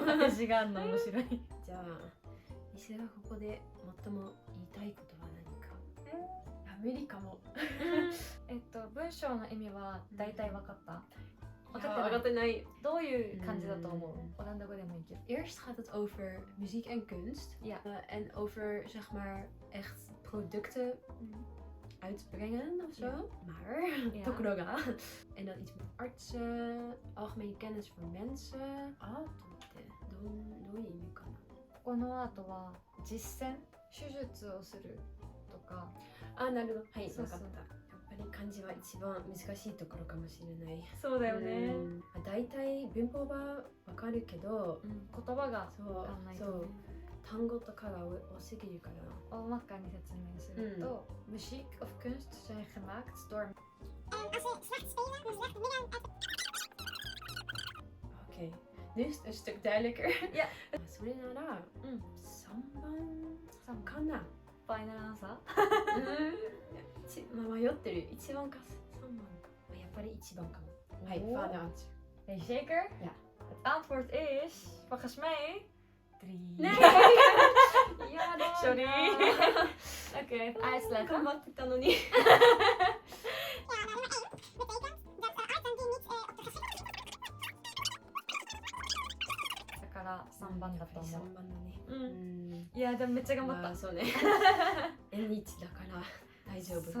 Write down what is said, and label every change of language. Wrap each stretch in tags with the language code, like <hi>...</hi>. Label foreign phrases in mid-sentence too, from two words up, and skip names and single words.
<ja>当て字があるの面白い。じゃあ西がここで最も言いたいことは何か。無理かも。文章の意味は大体分かった。分かってない。どういう感じだと思う？オランダ語でもいいけど。</ja> <nl>Eerst gaat het over muziek en kunst. Ja. En over zeg maar echt producten uitbrengen of zo. Maar ところが en dan iets met artsen, algemene kennis voor mensen.</nl> <ja>アートってどういう意味かな。このアートは実践、手術をするとか。なるほど。はい、そうそう。分かった。やっぱり漢字は一番難しいところかもしれない。そうだよね。だいたい文法はわかるけど、言葉がわかんないとね。単語とかが多すぎるから。大まかに説明すると、</ja> <nl>muziek of kunst zijn gemaakt door. Als je slecht spelen, dus slecht midden. Oké, nu is het een stuk duidelijker. Ja.</nl> <ja>それなら、3番かな。ファイナルアンサー？迷ってる。1番か3番か。やっぱり1番かも。はい、ファーナーアンサ</ja> <nl>ー。Zeker? Ja. Het antwoord is, volgens mij, 3. Nee! Ja, sorry. Oké, even uitleggen.</nl> <ja>頑張ってたのに。だから3番だと思う。 3番だね。いやでもめっちゃ頑張った。そうね。N1 だから大丈夫。</ja>